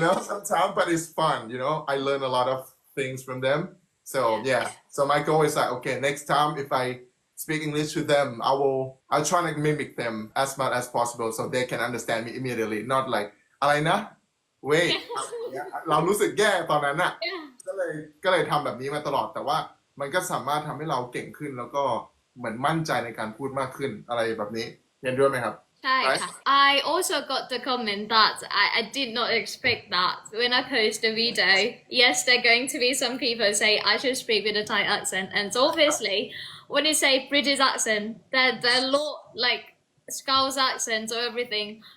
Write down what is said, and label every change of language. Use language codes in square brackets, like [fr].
[en] Sometimes, but it's fun. I learn a lot of things from them. So yeah, yeah, so my goal is like, okay, next time if I speak English to them, I'll try to mimic them as much as possible so they can understand me immediately, not like [th] อะไรนะ [en] wait [th] เรารู้สึกแย่ตอนนั้นน่ะ [en] yeah. [th] ก็เลยทำแบบนี้มาตลอดแต่ว่ามันก็สามารถทำให้เราเก่งขึ้นแล้วก็เหมือนมั่นใจในการพูดมากขึ้นอะไรแบบนี้เห็นด้วยไหมครับ [en] right I also got the comment that I did not expect that when I post a video. Yes, there are going to be some people say I should speak with a Thai accent, and so obviously, when you say British accent, there are a lot like Scouse accents or everything.